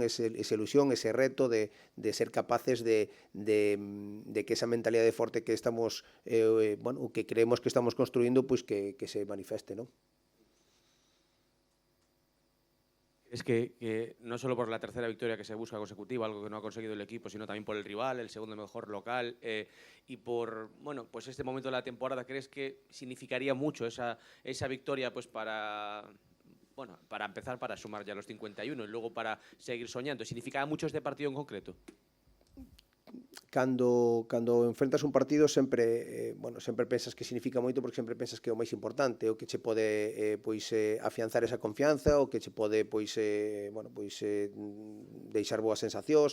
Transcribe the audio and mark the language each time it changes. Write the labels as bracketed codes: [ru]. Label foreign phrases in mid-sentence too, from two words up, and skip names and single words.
[gl] Esa ilusión, ese reto de ser capaces de que esa mentalidade forte que estamos que creemos que estamos construindo, pois que se manifeste, non? [es] Es que no solo por la tercera victoria que se busca consecutiva, algo que no ha conseguido el equipo, sino también por el rival, el segundo mejor local, y por pues este momento de la temporada, ¿crees que significaría mucho esa victoria pues para empezar, para sumar ya los 51 y luego para seguir soñando? ¿Significaba mucho este partido en concreto? [gl] Cando enfrentas un partido sempre pensas que significa moito, porque sempre pensas que é o máis importante, o que che pode afianzar esa confianza, o que che pode deixar boas sensacións.